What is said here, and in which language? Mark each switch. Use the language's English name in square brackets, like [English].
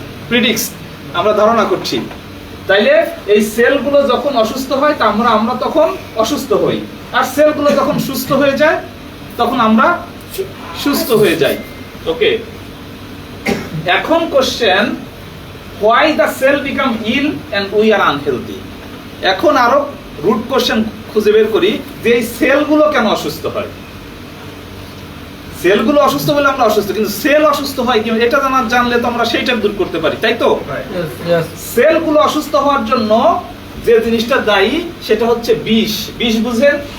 [Bangla] প্রিডিক্স আমরা ধারণা করছি। তাইলে এই সেলগুলো যখন অসুস্থ হয় তা আমরা তখন অসুস্থ হই, আর সেলগুলো যখন সুস্থ হয়ে যায় তখন আমরা সুস্থ হয়ে যাই। ওকে, এখন question [English] why the cell become ill and we are unhealthy. [Bangla] এখন আরো রুট কোশ্চেন খুঁজে বের করি যে এই সেলগুলো কেন অসুস্থ হয়। সেলগুলো অসুস্থ বলে আমরা অসুস্থ, কিন্তু সেল অসুস্থ হয় কি এটা জানলে তো আমরা সেইটা দূর করতে পারি, তাই তো? [English] Yes. Yes. [Bangla] সেলগুলো অসুস্থ হওয়ার জন্য যে জিনিসটা দায়ী সেটা হচ্ছে বিষ। বিষ বুঝেন?